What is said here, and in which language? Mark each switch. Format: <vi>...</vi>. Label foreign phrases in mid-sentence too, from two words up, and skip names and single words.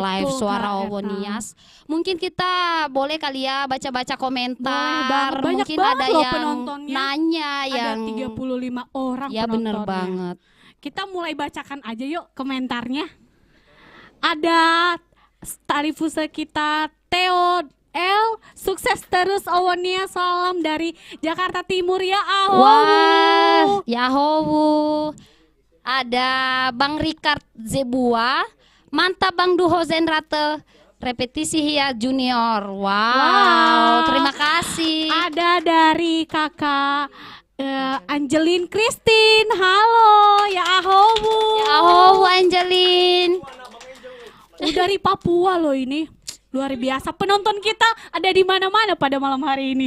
<id>live Suara Kak Owo Eta. Nias. Mungkin kita boleh kali ya baca-baca komentar. Boleh banget. Banyak Mungkin banget ada loh yang penontonnya. nanya yang Ada 35 orang ya bener penontonnya. banget. Kita mulai bacakan aja yuk komentarnya. Ada tali fusa kita Theo L, sukses terus Owonia, salam dari Jakarta Timur ya Ahowu. Wah, Yahowu. Ada Bang Ricard Zebua, mantap Bang Duho Zenrate, repetisi Hia Junior. Wow, terima kasih. Ada dari kakak Angelin Christine, halo ya Ahowu. Yahowu Angelin. Dari Papua loh ini. Luar biasa, penonton kita ada di mana-mana pada malam hari ini.</id>